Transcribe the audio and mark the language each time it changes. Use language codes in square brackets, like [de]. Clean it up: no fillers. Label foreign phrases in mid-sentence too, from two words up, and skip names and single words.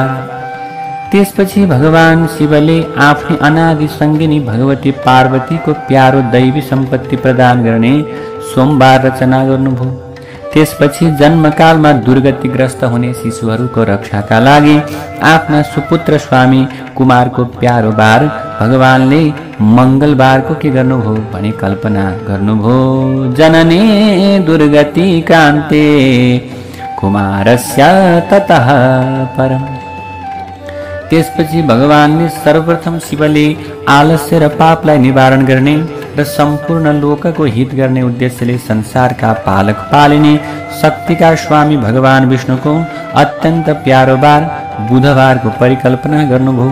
[ne] त्यसपछि भगवान शिवले आफ्नै अनादि सङ्गिनी भगवती पार्वतीको प्यारो दैवी सम्पत्ति प्रदान गर्ने सोमबार रचना गर्नुभयो। त्यसपछि जन्मकालमा दुर्गतिग्रस्त हुने शिशुहरूको रक्षाका लागि आफ्ना सुपुत्र स्वामी कुमारको प्यारो बार भगवानले मङ्गलबारको के गर्नुभयो भने कल्पना गर्नुभयो। [sa] जनने दुर्गति क्रान्ते कुमारस्य ततः परम। [ne] त्यसपछि भगवानले सर्वप्रथम शिवले आलस्य र पापलाई निवारण गर्ने र सम्पूर्ण लोकको हित गर्ने उद्देश्यले संसारका पालक पालिने शक्तिका स्वामी भगवान विष्णुको अत्यन्त प्यारो बार बुधबारको परिकल्पना गर्नुभयो।